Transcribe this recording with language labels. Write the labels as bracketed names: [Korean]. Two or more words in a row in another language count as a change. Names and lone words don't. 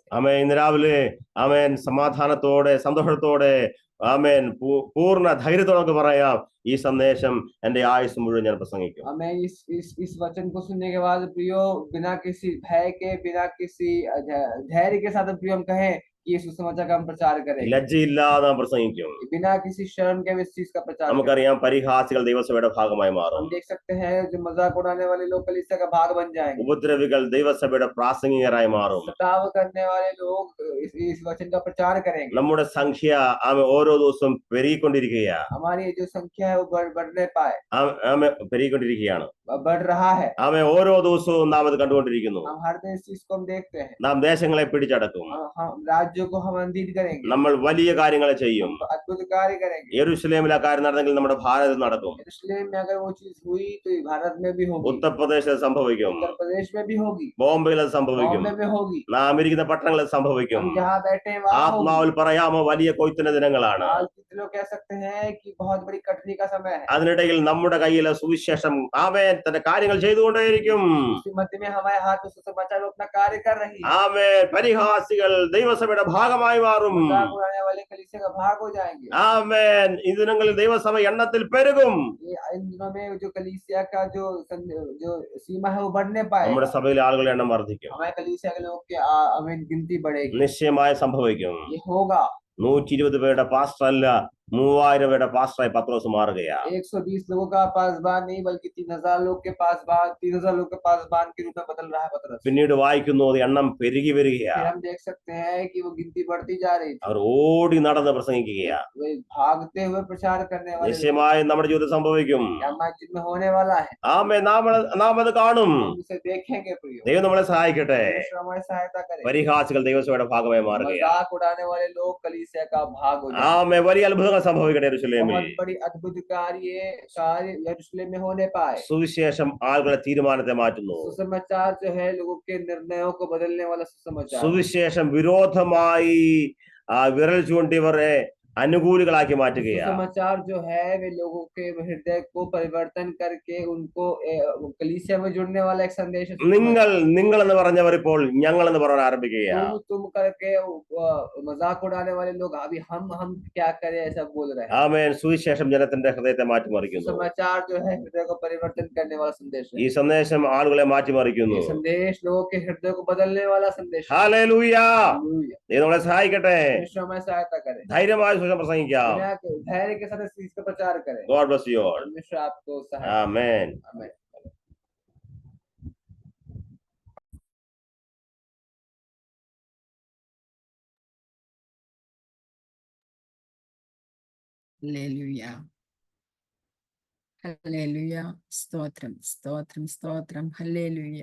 [Malayalam] ആമേൻ. ഇന്ന് രാവിലെ ആമേൻ സമാധാനത്തോടെ സന്തോഷത്തോടെ ആമേൻ പൂർണ്ണ ധൈര്യത്തോടെ നമുക്ക് പറയാം, ഈ സന്ദേശം എന്റെ ആയുസ് മുഴുവൻ ഞാൻ പ്രസംഗിക്കും. [Hindi] हमें इस वचन को सुनने के बाद प्रियो बिना किसी भय के, बिना किसी धैर्य के साथ प्रियो हम कहें कि ये सुसमाचार का हम प्रचार करेंगे, [Malayalam] ലജ്ജയില്ലാതെ നാം പ്രസംഗിക്കും. [Hindi] बिना किसी शर्म के इस चीज का प्रचार करेंगे। [Malayalam] നമുക്കറിയാം പരിഹാസികൾ ദൈവസഭയുടെ ഭാഗമായി മാറും. [Hindi] हम देख सकते हैं जो मजाक उड़ाने वाले लोग कलीसिया का भाग बन जाएंगे, [Malayalam] ഉപദ്രവികൾ ദൈവസഭയുടെ പ്രാസംഗികരായി മാറും. [Hindi] सताव करने वाले लोग इस वचन का प्रचार करेंगे। [Malayalam] നമ്മുടെ സംഖ്യ ഓരോ ദിവസവും പെരുകിക്കൊണ്ടിരിക്കുകയാണ്. [Hindi] हमारी जो संख्या है वो बढ़ने पाए, [Malayalam] പെരുകിക്കൊണ്ടിരിക്കുകയാണ്. [Hindi] बढ़ रहा है। [Malayalam] ഓരോ ദിവസവും നാം അത് കണ്ടുകൊണ്ടിരിക്കുന്നു. [Hindi] हम हर दिन इस चीज को हम देखते हैं। [Malayalam] നാം ദേശങ്ങളെ പിടിച്ചടക്കും. [Hindi] हम राज्यों को हम अधीन करेंगे, [Malayalam] നമ്മൾ വലിയ കാര്യങ്ങൾ ചെയ്യും. [Hindi] अद्भुत कार्य करेंगे। [Malayalam] യെരൂശലേമിൽ ആ കാര്യം നടന്നെങ്കിൽ നമ്മുടെ ഭാരതത്തിൽ നടക്കും. [Hindi] यरूशलेम में अगर वो चीज हुई तो ये भारत में भी होगी, [Malayalam] ഉത്തർപ്രദേശിൽ സംഭവിക്കും, [Hindi] उत्तर प्रदेश में भी होगी, [Malayalam] ബോംബെയിൽ അത് സംഭവിക്കും, [Hindi] बॉम्बे में होगी, [Malayalam] നാം ഇരിക്കുന്ന പട്ടണങ്ങളിൽ സംഭവിക്കും. [Hindi] हम जहाँ बैठे हैं वहाँ होगी। [Malayalam] ആത്മാവിൽ പറയാമോ വലിയ കൊയ്ത്തിന്റെ ദിനങ്ങളാണ്. [Hindi] कितने लोग कह सकते हैं कि बहुत बड़ी कटनी का समय है। [Malayalam] അതിനിടയിൽ നമ്മുടെ കയ്യിലെ സുവിശേഷം ആമേൻ തന്റെ കാര്യങ്ങൾ ചെയ്തുകൊണ്ടേയിരിക്കും. [Hindi] उसी मध्य में हमारे हाथ में सुसमाचार अपना कार्य कर रही है। [Malayalam] ആമേൻ. പരിഹാസികൾ ദൈവസഭയുടെ ഭാഗമായി മാറും. [Hindi] मजाक उड़ाने वाले कलीसिया का भाग हो जाएंगे। [Malayalam] ആമേൻ. ഈ ദിനങ്ങളിൽ ദൈവസഭ എണ്ണത്തിൽ പെരുകും. [Hindi] इन दिनों में जो कलीसिया का जो सीमा है वो बढ़ने पाए, [Malayalam] നമ്മുടെ സഭയിലെ ആളുകളുടെ എണ്ണം വർദ്ധിക്കും. [Hindi] हमारे कलीसिया के लोग की हमें गिनती बढ़ेगी, [Malayalam] നിശ്ചയമായി സംഭവിക്കും. [Hindi] ये होगा। [Malayalam] 120 പേരുടെ പാസ്റ്റർ അല്ല, 3000 പേരുടെ പാസ്റ്ററായി പത്രോസ് മാറുകയാ. [Hindi] 120 लोगों का पासबान नहीं बल्कि 3000 लोग के पासबान, 3000 लोग के पासबान के रूप में बदल रहा है पतरस। [Malayalam] പിന്നീട് വായിക്കുന്നു അത് എണ്ണം പെരുകി വരികയാ. [Hindi] फिर हम देख सकते हैं कि वो गिनती बढ़ती जा रही थी, [Malayalam] അവർ ഓടി നടന്ന് പ്രസംഗിക്കുകയാ. [Hindi] वे भागते हुए प्रचार करने वाले [Malayalam] നിശ്ചയമായും നമ്മുടെ ജീവിതത്തിൽ സംഭവിക്കും. [Hindi] हमारे जीवन में होने वाला है। [Malayalam] ആമേൻ. നാം അത് കാണും. [Hindi] हम उसे देखेंगे प्रियो। [Malayalam] ദൈവം നമ്മളെ സഹായിക്കട്ടെ. [Hindi] परमेश्वर हमारी सहायता करे। [Malayalam] പരിഹാസികൾ ദൈവസഭയുടെ ഭാഗമായി മാറുകയാ. [Hindi] मजाक उड़ाने वाले लोग कलीसिया का भाग हो जाएंगे। [Malayalam] ആമേൻ. വലിയ അത്ഭുതങ്ങൾ സംഭവിക്കട്ടെ യെരൂശലേമിൽ. [Hindi] बहुत बड़ी अद्भुत कार्य यरूशलेम में होने पाए। [Malayalam] സുവിശേഷം ആളുകളുടെ തീരുമാനത്തെ മാറ്റുന്നു. [Hindi] सुसमाचार जो है लोगों के निर्णयों को बदलने वाला सुसमाचार। [Malayalam] സുവിശേഷം വിരോധമായി വിരൽ ചൂണ്ടിയവരെ അനുകൂലികളാക്കി മാറ്റുകയാണ്. [Hindi] समाचार जो है वे लोगों के हृदय को परिवर्तन करके उनको कलीसिया में जुड़ने वाला एक संदेश है। [Malayalam] നിങ്ങൾ എന്ന് പറഞ്ഞവർ ഇപ്പോൾ ഞങ്ങൾ എന്ന് പറയാൻ ആരംഭിക്കുകയാണ്. [Hindi] तुम करके मजाक उड़ाने वाले लोग अभी हम क्या करें ऐसा बोल रहे हैं। [Malayalam] ആമേൻ. സുവിശേഷം ജനത്തിന്റെ ഹൃദയത്തെ മാറ്റിമറിക്കുന്നു. [Hindi] समाचार जो है हृदय को परिवर्तन करने वाला संदेश है। [Malayalam] ഈ സന്ദേശം ആളുകളെ മാറ്റിമറിക്കുന്നു. [Hindi] ये संदेश लोगों के हृदय को बदलने वाला संदेश है। [Malayalam] ഹല്ലേലൂയ. [Hindi] हालेलुया। [Malayalam] ദൈവം നമ്മളെ സഹായിക്കട്ടെ. [Hindi] परमेश्वर हमारी सहायता करे, [Malayalam] ധൈര്യമായി സുവിശേഷം പ്രസംഗിക്കാം. [Hindi] धैर्य के साथ इस चीज का प्रचार करें। [English] God bless you all. [Hindi] परमेश्वर आपको सहायता [Malayalam] ആമേൻ. [Hindi] करे। आमीन। [Malayalam] ഹല്ലേലൂയ. ഹല്ലേലൂയ. സ്തോത്രം സ്തോത്രം സ്തോത്രം. ഹല്ലേലൂയ.